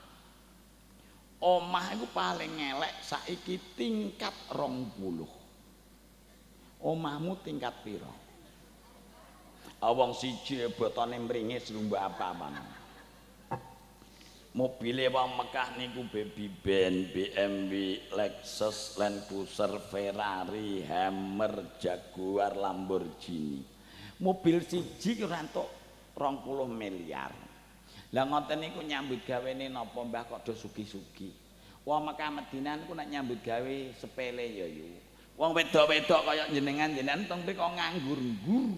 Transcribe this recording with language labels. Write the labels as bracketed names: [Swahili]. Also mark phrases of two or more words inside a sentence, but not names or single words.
[Javanese] Omah iku paling elek saiki tingkat 20. Omahmu tingkat pira? Wong siji botone mringis lumba apa-apane. Mobile wong Mekah niku Baby Ben, BMW, Lexus, Land Cruiser, Ferrari, Hammer, Jaguar, Lamborghini. Mobil siji ora entuk 20 miliar. Lah ngoten niku nyambut gawene napa Mbah kok do sugih-sugih. Wong Mekah Madinah niku nek nyambut gawe sepele ya yo. Wong wedok-wedok kaya jenengan teng mriko nganggur-nggur.